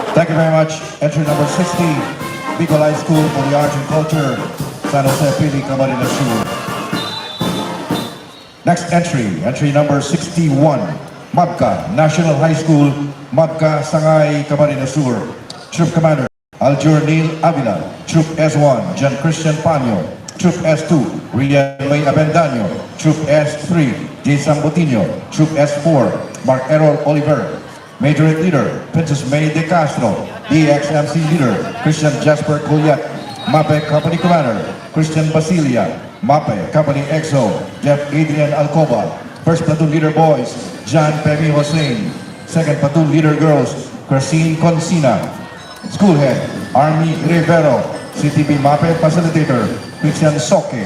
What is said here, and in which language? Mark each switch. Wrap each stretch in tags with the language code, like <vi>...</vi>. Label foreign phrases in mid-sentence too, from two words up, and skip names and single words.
<en>Thank you very much. Entry number 60, Bicol High School for the Arts and Culture, San Jose Pili, Camarines Sur. Next entry number 61, Mabka National High School, Mabka Sangay, Camarines Sur. Troop Commander, Aljur Neil Avila. Troop S1, John Christian Panyo. Troop S2, Rian May Abendaño. Troop S3, Jason Botinho. Troop S4, Mark Errol Oliver. Majorate Leader, Princess May De Castro. DXMC Leader, Christian Jasper Goliat. MAPE Company Commander, Christian Basilia. MAPE Company EXO, Jeff Adrian Alcoba. First Platoon Leader Boys, John Pemi Hossein. Second Platoon Leader Girls, Christine Consina. School Head, Army Rivero. CTB MAPE Facilitator, Christian Soke.</en>